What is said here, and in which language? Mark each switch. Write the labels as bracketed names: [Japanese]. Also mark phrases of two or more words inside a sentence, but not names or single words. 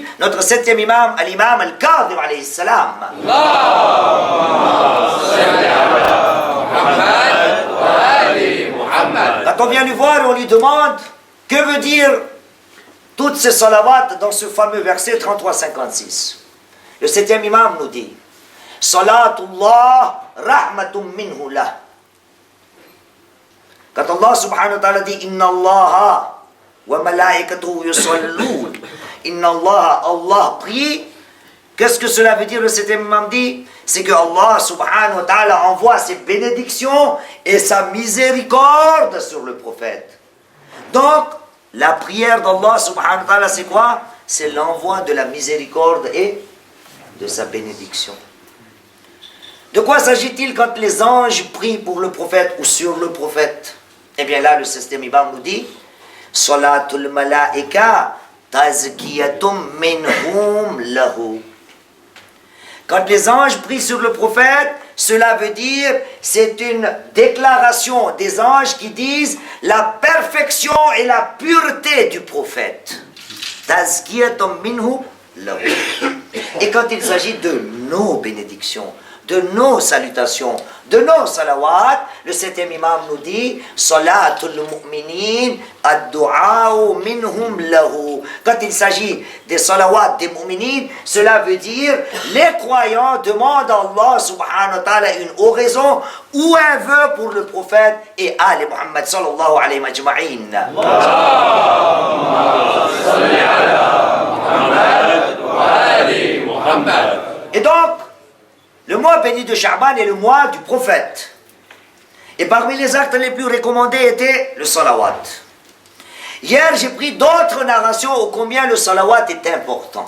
[French] Notre septième imam, l'imam al-Kadhim [Arabic] عليه السلام. [French] Quand on vient lui voir et on lui demande que veut dire toutes ces salawats dans ce fameux verset 33-56. Le septième imam nous dit [Arabic] صلاة الله رحمة منه له. [French] Quand Allah [Arabic] سبحانه وتعالى [French] dit [Arabic] إن الله وملائكته يصلون, إن الله, [French] Allah prie. Qu'est-ce que cela veut dire? Le septième imam dit, c'est que Allah [Arabic] سبحانه وتعالى [French] envoie ses bénédictions et sa miséricorde sur le prophète. Donc, la prière d'Allah [Arabic] سبحانه وتعالى, [French] c'est quoi? C'est l'envoi de la miséricorde et de sa bénédiction. De quoi s'agit-il quand les anges prient pour le prophète ou sur le prophète? Eh bien là, le septième imam nous dit [Arabic] صلاة الملائكة تزكية منهم له. [French] Quand les anges prient sur le prophète, cela veut dire, c'est une déclaration des anges qui disent la perfection et la pureté du prophète. [Arabic] تزكية منهم له. [French] Et quand il s'agit de nos bénédictions, de nos salutations, de nos salawats. Le 7e imam nous dit [Arabic] صلاة المؤمنين الدعاء منهم له. [French] Quand il s'agit des salawats des mu'minin, cela veut dire les croyants demandent à Allah [Arabic] سبحانه وتعالى [French] une oraison ou un vœu pour le prophète et Ali Muhammad [Arabic] صلى الله عليه وأجمعين. [French] Et donc, le mois béni de Sha'ban est le mois du prophète. Et parmi les actes les plus recommandés était le salawat. Hier, j'ai pris d'autres narrations ô combien le salawat est important.